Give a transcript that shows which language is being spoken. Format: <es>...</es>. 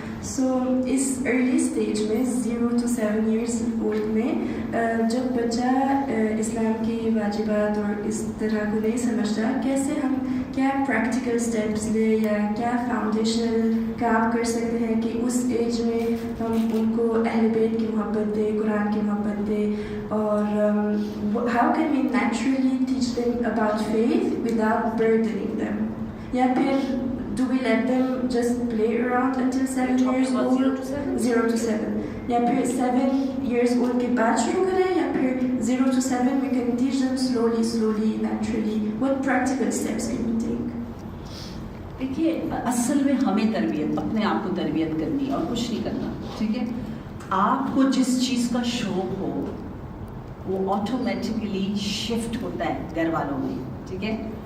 <ur>So اس</ur> <en>early stage</en> <ur>میں</ur> <en>0 to 7 years old</en> <ur>میں جب بچہ اسلام کی واجبات اور اس طرح کو نہیں سمجھتا, کیسے ہم کیا پریکٹیکل اسٹیپس لے یا کیا فاؤنڈیشنل کام کر سکتے ہیں کہ اس ایج میں ہم ان کو اہل بیت کی محبت دیں, قرآن کی محبت دیں, اور</ur> <en>how can we naturally teach them about faith without burdening them?</en> <ur>یا پھر</ur> <en>do we let them just play around until 7 years old? 0 to 7.</en> <ur>یا پھر</ur> <en>7 years old</en> <ur>کے بعد شروع کریں, یا پھر</ur> <en>0 to 7 we can teach them slowly, naturally. What practical steps can we take?</en> <ur>دیکھیے اصل میں ہمیں تربیت, اپنے آپ کو تربیت کرنی اور کچھ نہیں کرنا, ٹھیک ہے. آپ کو جس چیز کا شوق ہو وہ آٹومیٹکلی شفٹ ہوتا ہے گھر والوں میں, ٹھیک ہے.</ur>